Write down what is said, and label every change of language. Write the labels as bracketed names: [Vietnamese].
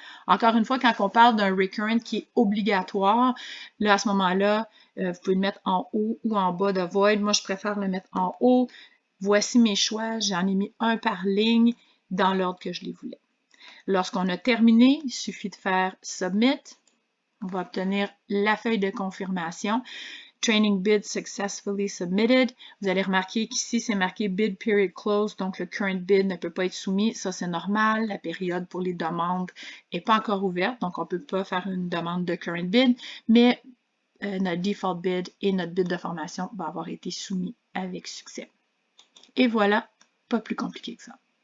[French] Encore une fois, quand on parle d'un recurrent qui est obligatoire, là, à ce moment-là, vous pouvez le mettre en haut ou en bas d'Avoid. Moi, je préfère le mettre en haut. Voici mes choix. J'en ai mis un par ligne dans l'ordre que je les voulais. Lorsqu'on a terminé, il suffit de faire Submit. On va obtenir la feuille de confirmation. [English] Training bid successfully submitted. [French] Vous allez remarquer qu'ici, c'est marqué [English] bid period closed, [French] donc le current bid ne peut pas être soumis. Ça, c'est normal. La période pour les demandes n'est pas encore ouverte, donc on ne peut pas faire une demande de current bid, mais notre default bid et notre bid de formation va avoir été soumis avec succès. Et voilà, pas plus compliqué que ça.